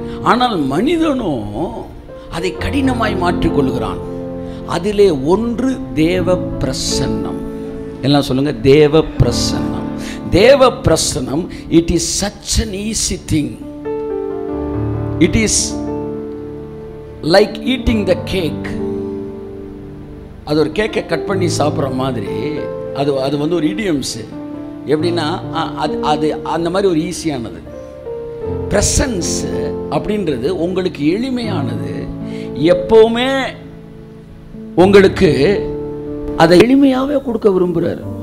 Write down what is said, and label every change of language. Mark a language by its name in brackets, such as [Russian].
[Tamil] ஆனால் மனிதனோ அதை கடினமாய் மாற்றிக்கொள்கிறான். அதிலே ஒன்று தேவ பிரசன்னம். எல்லாம் சொல்லுங்க, தேவ பிரசன்னம். தேவ பிரசன்னம், [English] It is such an easy thing. It is like eating the cake. [Tamil] அது ஒரு கேக்கை கட் பண்ணி சாப்பிட்ற மாதிரி. அது வந்து ஒரு இடியம்ஸு. எப்படின்னா அது அந்த மாதிரி ஒரு ஈஸியானது. ப்ரெசன்ஸ் அப்படின்றது உங்களுக்கு எளிமையானது. எப்போவுமே உங்களுக்கு அதை எளிமையாகவே கொடுக்க விரும்புகிறார்.